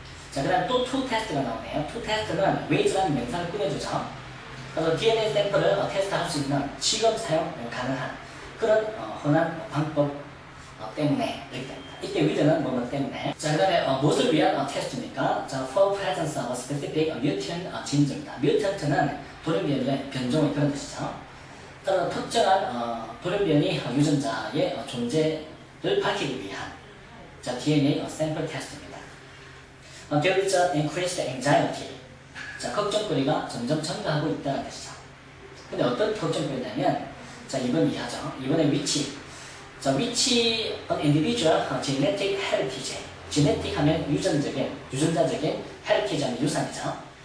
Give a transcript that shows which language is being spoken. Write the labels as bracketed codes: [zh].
[ko] 자, 그 다음 또 to test가 나오네요. to test는 ways라는 명사를 꾸며주죠. 그래서 DNA 샘플을 테스트할 수 있는 지금 사용 가능한 그런 흔한 방법 때문에 이렇게 됩니다. 이때 with는 뭐뭐 때문에. 자, 그 다음에 무엇을 위한 테스트입니까? [en] 자, for presence of specific mutant genes입니다. [ko] mutant는 돌연변이의 변종의 그런 뜻이죠. 따라서 특정한 돌연변이 유전자의 존재를 밝히기 위한 자, DNA 샘플 테스트입니다. [en] There is an increased anxiety. [ko] 자, 걱정거리가 점점 증가하고 있다는 뜻이죠. 근데 어떤 걱정거리냐면, 자, 2번 이하죠. 2번의 which. [en] 자, which an individual genetic heritage. [ko] genetic 하면 유전자적인 heritage 하면 유산이죠.